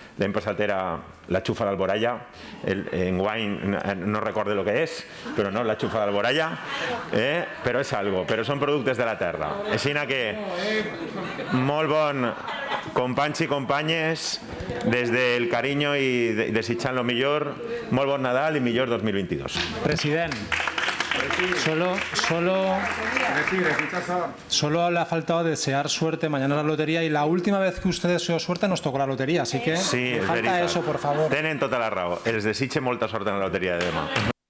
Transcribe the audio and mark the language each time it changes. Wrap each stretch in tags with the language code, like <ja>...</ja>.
<ca>L'any passat era la xufa d'Alboraya, enguany no recordo el que és, però no, la xufa d'Alboraya, però és algo, però són productes de la terra. Així que molt bon, companys i companyes, des del carinyo i desitjant el millor, molt bon Nadal i millor 2022.</ca> <es>President, solo le ha faltado desear suerte mañana en la lotería, y la última vez que usted deseó suerte nos tocó la lotería, así que sí, falta eso, por favor.</es> <ca>Tenen tota la raó, els desitge molta sort en la loteria de demà.</ca>